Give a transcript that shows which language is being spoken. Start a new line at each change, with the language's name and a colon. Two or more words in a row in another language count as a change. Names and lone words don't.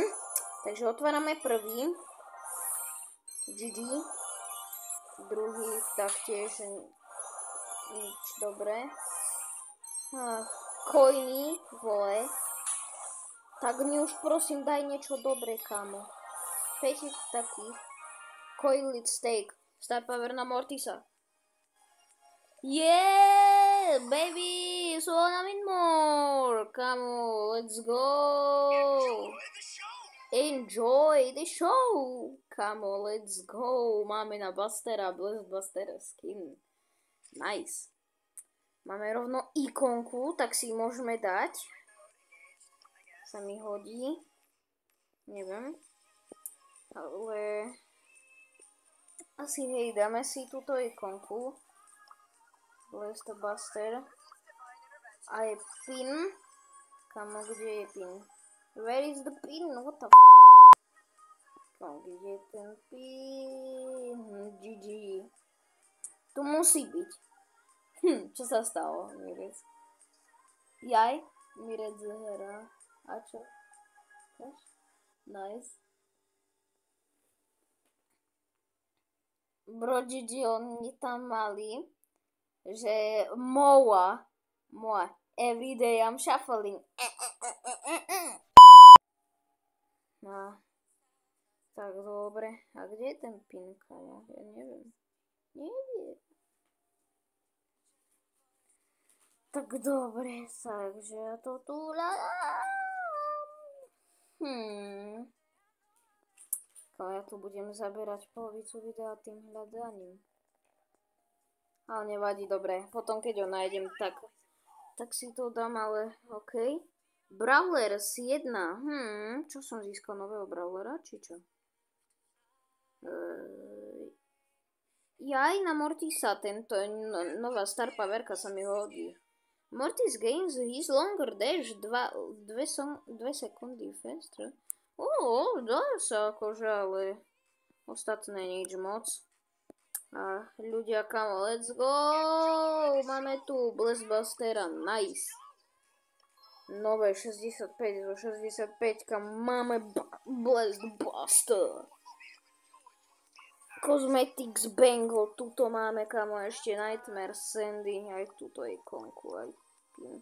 Slovak: Takže otvárame prvý, GG, druhý taktiež nič dobré. Coiny, vole, tak mi už prosím daj niečo dobré, kámo. 5 takých, coiled steak.
English: Star power na Mortisa. Yeah, baby, so I need more. Come on, let's go. Enjoy the show. Come on, let's go.
Slovak: Máme na Bustera, Blessed Buster skin. Nice. Máme rovno ikonku, tak si môžeme dať. Sa mi hodí. Neviem. Ale asi hej, dáme si túto ikonku. Blessed Buster. A je pin. Kamo, kde je pin?
English: Where is the pin? What the f***?
Slovak: Kamo, kde je ten pin? GG. Tu musí byť. Čo sa stalo, Mirec? Jaj? Mirec hra. A čo? Nice. Bro, GG, oni tam mali, že moa,
English: everyday I'm shuffling.
Slovak: No, tak dobre. A kde je ten pin, kamo? Ja neviem. Tak dobre, takže ja to tu ja tu budem zaberať polovicu videa tým hľadaním. Ale nevadí, dobre. Potom keď ho nájdem, tak si to dám, ale OK. Brawlers 1. Čo som získal nového Brawlera, či čo? Jaj, na Mortisa, tento nová star powerka sa mi hodí.
English: Mortis gains his longer dash 2 sekundy faster.
Slovak: Dá sa akože, ale ostatné nič moc. A ľudia, kamo,
English: let's go!
Slovak: Máme tu Blessed Bustera, nice. Nové 65 zo 65, máme Blessed Buster. Cosmetics Bangle, tuto máme, kamo, ešte Nightmare Sandy, aj tuto ikonku, aj pin.